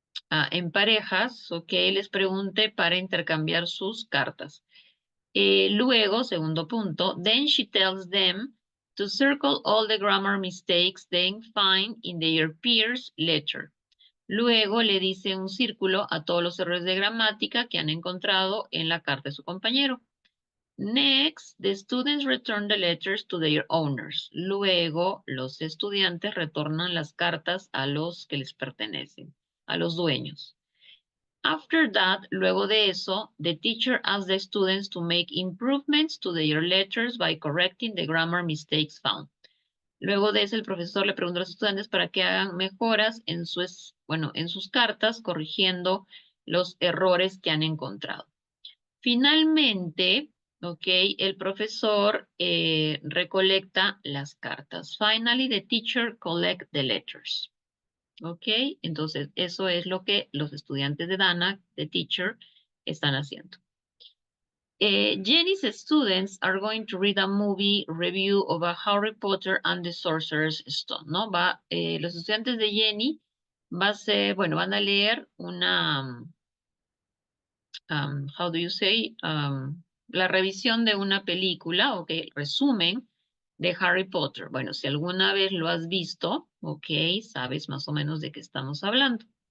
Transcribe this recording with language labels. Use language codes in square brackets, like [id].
[es] en parejas, ok, les pregunte para intercambiar sus cartas. Luego, segundo punto, [en] then she tells them to circle all the grammar mistakes they find in their peer's letter. [es] Luego le dice un círculo a todos los errores de gramática que han encontrado en la carta de su compañero. [en] Next, the students return the letters to their owners. [es] Luego, los estudiantes retornan las cartas a los que les pertenecen, a los dueños. [en] After that, [es] luego de eso, [en] the teacher asks the students to make improvements to their letters by correcting the grammar mistakes found. [es] Luego de eso, el profesor le pregunta a los estudiantes para que hagan mejoras en sus cartas, corrigiendo los errores que han encontrado. Finalmente, ok, el profesor recolecta las cartas. [en] Finally, the teacher collects the letters. [es] Ok, entonces eso es lo que los estudiantes de Dana, [en] the teacher, [es] están haciendo. [en] Jenny's students are going to read a movie review of a Harry Potter and the Sorcerer's Stone, ¿no? [es] Los estudiantes de Jenny van a leer una, [en] how do you say, [es] la revisión de una película, ok, resumen de Harry Potter. Bueno, si alguna vez lo has visto, ok, sabes más o menos de qué estamos hablando.